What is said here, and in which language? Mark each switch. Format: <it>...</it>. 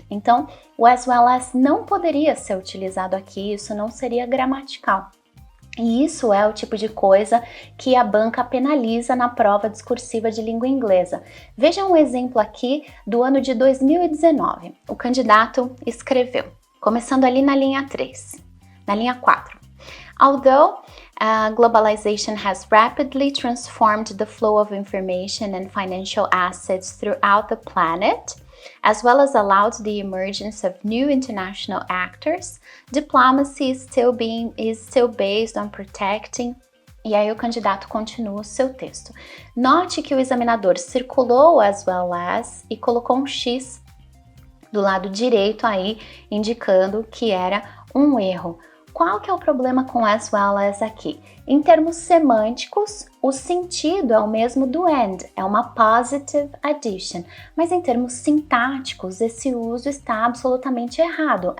<pt>Então, o as well as não poderia ser utilizado aqui, isso não seria gramatical. E isso é o tipo de coisa que a banca penaliza na prova discursiva de língua inglesa. Veja um exemplo aqui do ano de 2019. O candidato escreveu, começando ali na linha 3, na linha 4.</pt> <en>Although globalization has rapidly transformed the flow of information and financial assets throughout the planet, as well as allowed the emergence of new international actors, diplomacy is still based on protecting.</en> <pt>E aí o candidato continua o seu texto. Note que o examinador circulou as well as e colocou um X do lado direito aí, indicando que era um erro. Qual que é o problema com as well as aqui? Em termos semânticos, o sentido é o mesmo do and, é uma positive addition, mas em termos sintáticos, esse uso está absolutamente errado.</pt>